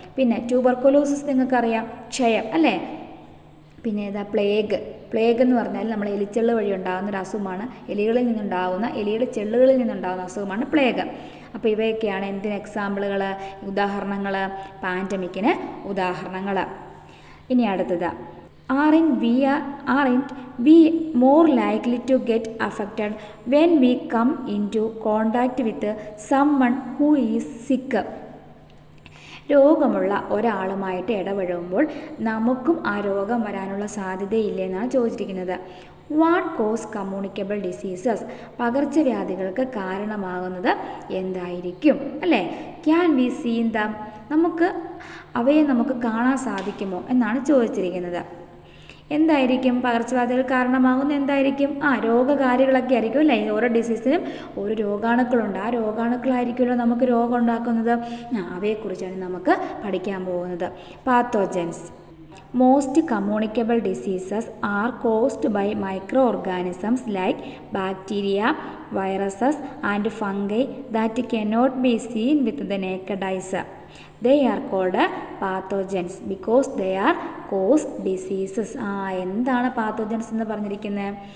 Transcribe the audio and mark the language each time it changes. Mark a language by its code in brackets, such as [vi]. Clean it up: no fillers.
[ml] പിന്നെ ട്യൂബർകുലോസിസ് നിങ്ങൾക്കറിയാം, ക്ഷയം അല്ലേ? പിന്നെ ഏതാ? പ്ലേഗ് എന്ന് പറഞ്ഞാൽ നമ്മൾ എലിച്ചെള്ള് വഴി ഉണ്ടാകുന്ന ഒരു അസുഖമാണ്. എലിയുടെ ചെള്ളുകളിൽ നിന്നുണ്ടാകുന്ന അസുഖമാണ് പ്ലേഗ്. അപ്പോൾ ഇവയൊക്കെയാണ് എന്തിന് എക്സാമ്പിളുകൾ, ഉദാഹരണങ്ങൾ, പാൻഡമിക്കിന് ഉദാഹരണങ്ങൾ. ഇനി അടുത്തത്, [en] aren't we more likely to get affected when we come into contact with someone who is sick? [ml] രോഗമുള്ള ഒരാളുമായിട്ട് ഇടപഴകുമ്പോൾ നമുക്കും ആ രോഗം വരാനുള്ള സാധ്യതയില്ലേ എന്നാണ് ചോദിച്ചിരിക്കുന്നത്. [en] What cause communicable diseases? [ml] പകർച്ചവ്യാധികൾക്ക് കാരണമാകുന്നത് എന്തായിരിക്കും അല്ലേ? [en] Can we seen them? [ml] അവയെ നമുക്ക് കാണാൻ സാധിക്കുമോ എന്നാണ് ചോദിച്ചിരിക്കുന്നത്. എന്തായിരിക്കും പകർച്ചവ്യാധികൾ കാരണമാകുന്ന? എന്തായിരിക്കും? രോഗകാരികളൊക്കെ ആയിരിക്കും അല്ലേ? ഓരോ ഡിസീസിനും ഓരോ രോഗാണുക്കളുണ്ട്. ആ രോഗാണുക്കളായിരിക്കുമല്ലോ നമുക്ക് രോഗം ഉണ്ടാക്കുന്നത്. അവയെക്കുറിച്ചാണ് നമുക്ക് പഠിക്കാൻ പോകുന്നത്. Pathogens. [en] Most communicable diseases are caused by microorganisms like bacteria, viruses and fungi that cannot be seen with the naked eyes. They are called pathogens because they are cause diseases. [ml] എന്താണ് pathogens എന്ന് പറഞ്ഞിരിക്കുന്നത്?